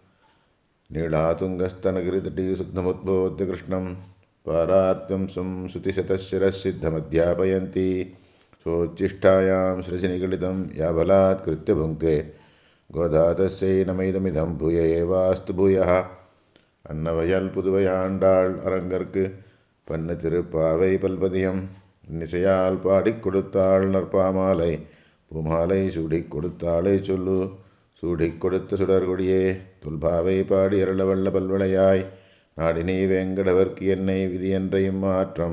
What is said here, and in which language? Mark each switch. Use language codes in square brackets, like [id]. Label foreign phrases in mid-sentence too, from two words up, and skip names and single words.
[sa] नीलातुङ्गस्तनगिरितटीसुग्धमुद्बोध्य कृष्णं पारार्त्यं संश्रुतिशतशिरःसिद्धमध्यापयन्ती सोच्छिष्टायां शिरसि या बलात्कृत्य भुङ्क्ते गोदा तस्यै नमैदमिदं भूय एवास्तु भूयः। [ta] अन्नवयल புதுவையாண்டாள் அரங்கற்கு பண்ணு திருப்பாவை பல்பதியம் இன்னிசையால் பாடிக் கொடுத்தாள் நற்பாமாலை பூமாலை சூடிக் கொடுத்தாளை சொல்லு சூடிக் கொடுத்த சுடர்கொடியே தொல்பாவை பாடி அருளவல்ல பல்வளையாய் நாடினி வேங்கடவர்க்கு என்னை விதியன்றையும் மாற்றம்